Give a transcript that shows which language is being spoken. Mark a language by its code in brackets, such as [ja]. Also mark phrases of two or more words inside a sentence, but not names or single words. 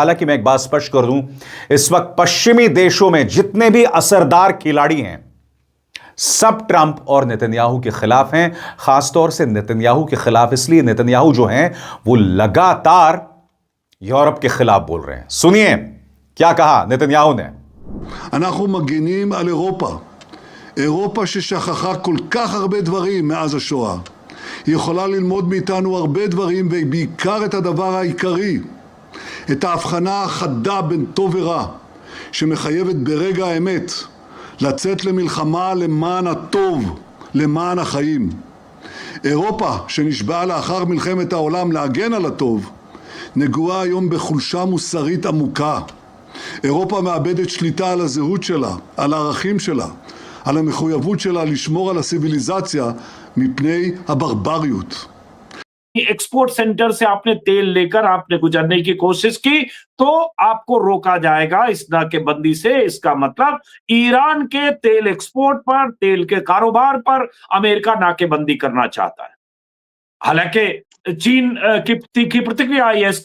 [hi] हालांकि मैं एक बात स्पष्ट कर दूं, इस वक्त पश्चिमी देशों में जितने भी असरदार खिलाड़ी हैं सब ट्रंप और नेतन्याहू के खिलाफ हैं। खासतौर से नेतन्याहू के खिलाफ इसलिए, नेतन्याहू जो हैं वो लगातार यूरोप के खिलाफ बोल रहे हैं। सुनिए क्या कहा नेतन्याहू ने। [he] אנחנו מגינים על אירופה. אירופה ששכחה כל כך הרבה דברים מאז השואה. היא יכולה ללמוד מאיתנו הרבה דברים, ובעיקר את הדבר העיקרי, את ההבחנה החדה בין טוב ורע, שמחייבת ברגע האמת לצאת למלחמה למען הטוב, למען החיים. אירופה שנשבעה לאחר מלחמת העולם להגן על הטוב, נגועה היום בחולשה מוסרית עמוקה. אירופה מאבדת שליטה על הזהות שלה, על הערכים שלה, על המחויבות שלה לשמור על הסיביליזציה מפני הברבריות. [en] export center [hi] से आपने तेल लेकर आपने गुजरने की कोशिश की तो आपको रोका जाएगा इस नाकेबंदी से। इसका मतलब ईरान के तेल एक्सपोर्ट पर, तेल के कारोबार पर अमेरिका नाकेबंदी करना चाहता है। हालांकि चीन की तीखी प्रतिक्रिया आई है।